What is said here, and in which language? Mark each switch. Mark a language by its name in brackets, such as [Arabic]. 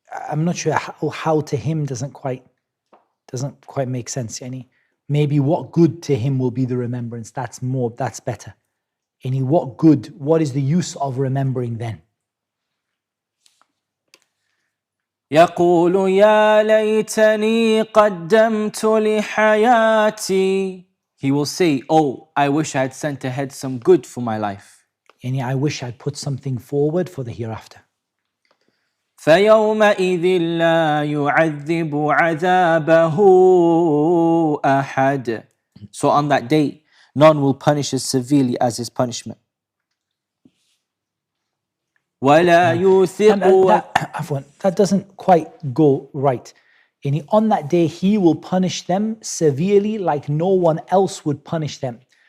[English] I'm not sure how to him doesn't quite make sense. Maybe what good to him will be the remembrance. That's better. What is the use of remembering then? [Arabic] يقول يا ليتني قدمت لحياتي. [English] He will say, oh, I wish I had sent ahead some good for my life. I wish I'd put something forward for the hereafter. [Arabic] فيومئذ لا يعذب عذابه أحد. [English] So on that day, none will punish as severely as his punishment. [Arabic] وَلَا يُوثِقُ [English] That doesn't quite go right. And on that day, he will punish them severely like no one else would punish them.